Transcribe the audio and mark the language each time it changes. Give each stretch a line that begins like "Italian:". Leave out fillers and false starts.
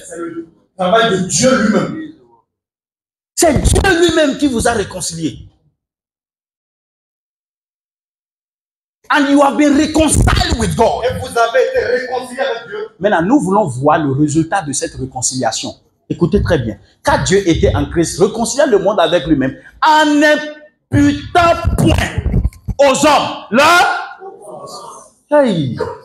French: c'est le travail de Dieu lui-même. C'est Dieu lui-même qui vous a réconcilié.
English: And you have been reconciled with God.
French: Et vous avez été réconcilié avec Dieu. Maintenant, nous voulons voir le résultat de cette réconciliation. Écoutez très bien. Car Dieu était en Christ, réconciliant le monde avec lui-même, en n'imputant point aux hommes leur... Hey.